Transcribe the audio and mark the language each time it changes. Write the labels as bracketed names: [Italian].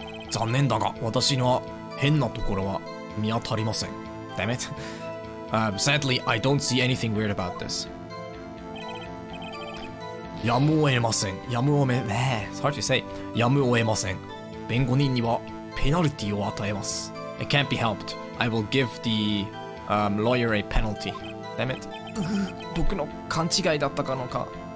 [Japanese] 残念だが、私の変なところは見当たりません。 [English] Damn it. Sadly, I don't see anything weird about this. [Japanese] やむを得ません。 [English] It's hard to say. [Japanese] やむを得ません。弁護人にはペナルティを与えます。 [English] It can't be helped. I will give the lawyer a penalty. Damn it. [Japanese] 僕の勘違いだったかのか。